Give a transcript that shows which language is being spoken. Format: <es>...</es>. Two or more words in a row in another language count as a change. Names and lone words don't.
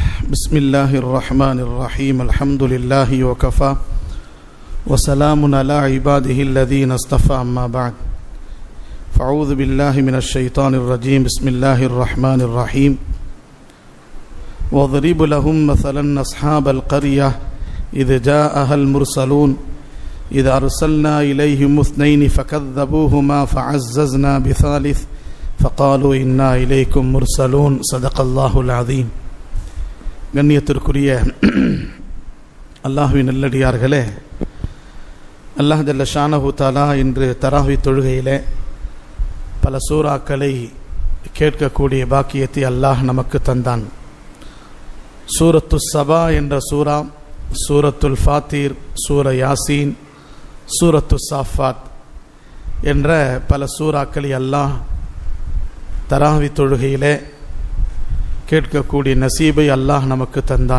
<ar>بسم الله الرحمن الرحيم الحمد لله وكفى وسلام على عباده الذين اصطفى أما بعد فأعوذ بالله من الشيطان الرجيم بسم الله الرحمن الرحيم واضرب لهم مثلا أصحاب القرية إذ جاءها المرسلون إذ أرسلنا إليهم اثنين فكذبوهما فعززنا بثالث فقالوا إنا إليكم مرسلون صدق الله العظيم.</ar> <ta>கண்ணியத்திற்குரிய அல்லாஹ்வின் நல்லடியார்களே,</ta> <ar>الله جل شأنه تعالى</ar> <ta>இன்று தராவி தொழுகையிலே பல சூறாக்களை கேட்கக்கூடிய பாக்கியத்தை அல்லாஹ் நமக்கு தந்தான். சூரத்து சபா என்ற சூரா, சூரத்துல் ஃபாத்திர், சூர யாசீன், சூரத்து சாஃபாத் என்ற பல சூறாக்களை அல்லாஹ் தராவி தொழுகையிலே கேட்கக்கூடிய நசீபை அல்லாஹ் நமக்கு தந்தான்.</ta>